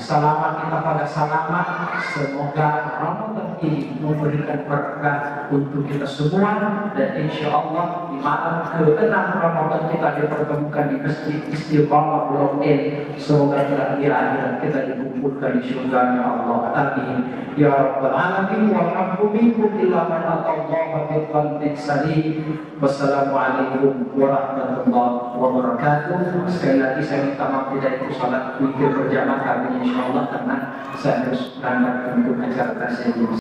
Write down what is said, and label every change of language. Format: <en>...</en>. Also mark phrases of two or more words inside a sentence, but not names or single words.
<id>Selamat kita pada selamat, semoga Ramadan ini memberikan berkah untuk kita semua, dan</id> <ar>إن شاء الله</ar> <id>di malam ke-6 Ramadan kita dipertemukan di Masjid Istiqamah Blok N. Semoga di akhirat kita dikumpulkan di surga Allah.</id> <ar>آمين. يا رب العالمين. والحمد منكم إلا من أتى الله بقلب سليم. والسلام عليكم ورحمة الله وبركاته.</ar> <id>Sekali lagi saya minta maaf tidak ikut salat witir berjamaah kami insyaallah, karena saya harus berangkat untuk acara tasawuf.</id>